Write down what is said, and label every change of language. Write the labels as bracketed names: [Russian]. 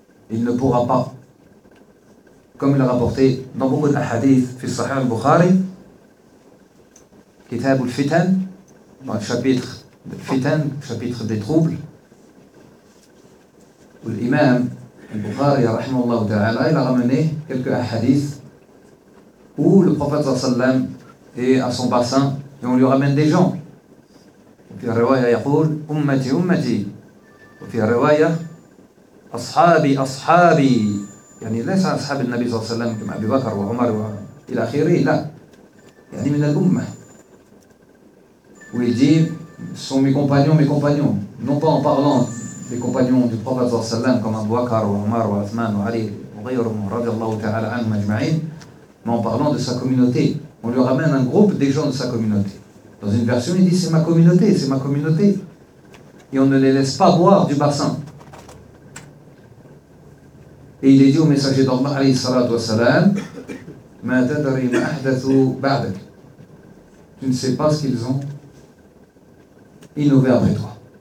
[French] Il ne pourra pas, comme il a rapporté dans beaucoup d'ahadiths fi Sahih al-Bukhari, Kitab al-Fitan, dans le chapitre Fitan, chapitre des troubles, où l'imam al-Bukhari rahimahullah ta'ala, il a ramené quelques ahadiths où le prophète sallam est à son bassin et on lui ramène des gens. [Arabic] وفي الرواية يقول أمتي أمتي وفي الرواية أصحابي أصحابي يعني ليس أصحاب النبي صلى الله عليه وسلم كما أبي بكر وعمر وإلى آخره لا يعني من الأمة ويجيب [French] sont mes compagnons non pas en parlant des compagnons du prophète [Arabic] صلى الله عليه وسلم [French] comme [Arabic] أبو بكر وعمر وعثمان وعلي وغيرهم رضي الله تعالى عنهم أجمعين [French] mais en parlant de sa communauté [Arabic] on lui ramène un groupe des gens de sa communauté. [French] Dans une version, il dit « c'est ma communauté ». Et on ne les laisse pas boire du bassin. Et il est dit au messager d'Allah, alayhi salatu wassalam, « [Arabic] ma tadari ma ahdathu ba'dak ». [French] Tu ne sais pas ce qu'ils ont innové après toi.